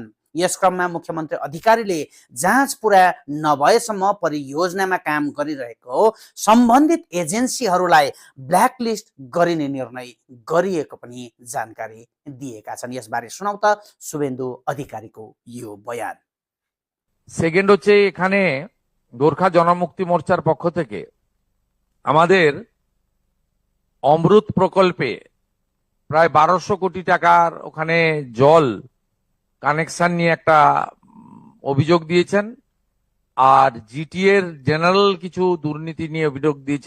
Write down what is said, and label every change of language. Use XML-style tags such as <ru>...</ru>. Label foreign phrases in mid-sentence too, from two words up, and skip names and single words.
<ne>यस क्रममा मुख्यमन्त्री अधिकारीले जाँच पुरा नभएसम्म परियोजनामा काम गरिरहेको सम्बन्धित एजेन्सीहरूलाई ब्ल्याकलिस्ट गरिने निर्णय गरिएको पनि जानकारी दिएका छन्। यसबारे सुनाउ त शुभेन्दु अधिकारीको यो बयान।</ne> <bn>সেকেন্ড হচ্ছে এখানে গোর্খা জনমুক্তি মোর্চার পক্ষ থেকে আমাদের অমৃত প্রকল্পে প্রায় 1200 কোটি টাকার ওখানে</bn> <en>জল connection</en> <bn>নিয়ে একটা অভিযোগ দিয়েছেন, আর জিটিএ এর জেনারেল কিছু দুর্নীতি নিয়ে অভিযোগ দিয়েছেন।</bn>